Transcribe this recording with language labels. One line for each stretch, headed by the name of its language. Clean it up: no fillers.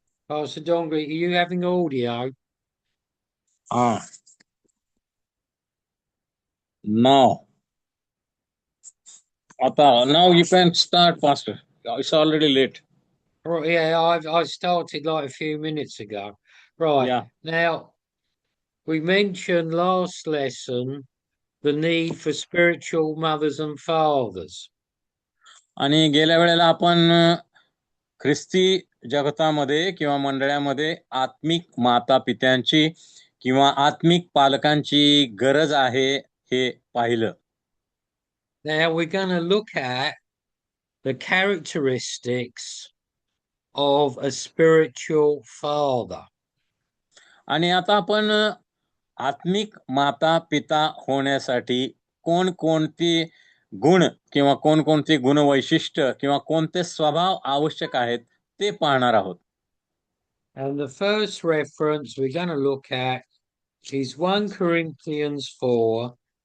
English: Oh, so Dongri, are you having audio? हा now आता now you can start pastor it's already late Right, yeah, I started like a few minutes ago. Right, yeah now we mentioned last lesson the need for spiritual mothers and fathers.
Marathi: आणि गेल्या वेळेला आपण ख्रिस्ती जगतामध्ये किंवा मंडळामध्ये आत्मिक माता पित्यांची किंवा आत्मिक पालकांची गरज आहे हे पाहिलं
English: Now we're going to look at the characteristics of a spiritual father.
Marathi: आणि आता आपण आत्मिक माता पिता होण्यासाठी कोणकोणती गुण किंवा कोणकोणती गुणवैशिष्ट्य किंवा कोणते स्वभाव आवश्यक आहेत ते पाहणार आहोत.
English: And the first reference we're going to look at is 1 Corinthians 4.